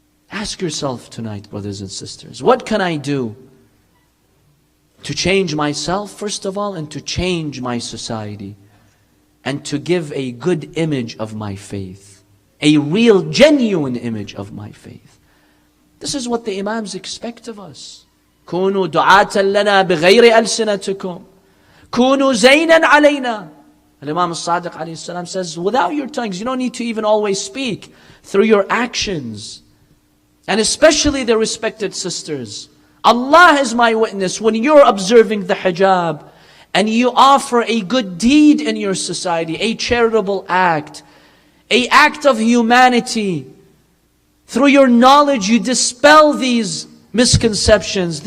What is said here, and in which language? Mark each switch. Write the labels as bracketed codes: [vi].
[en] Ask yourself tonight, brothers and sisters, what can I do to change myself, first of all, and to change my society, and to give a good image of my faith a real, genuine image of my faith. This is what the Imams expect of us. [ar] كونوا دعاة لنا بغير ألسنتكم كونوا زينا علينا. [en] Imam al-Sadiq alayhi salam says, without your tongues, you don't need to even always speak, through your actions. And especially the respected sisters. Allah is my witness, when you're observing the hijab, and you offer a good deed in your society, a charitable act, an act of humanity, through your knowledge you dispel these misconceptions.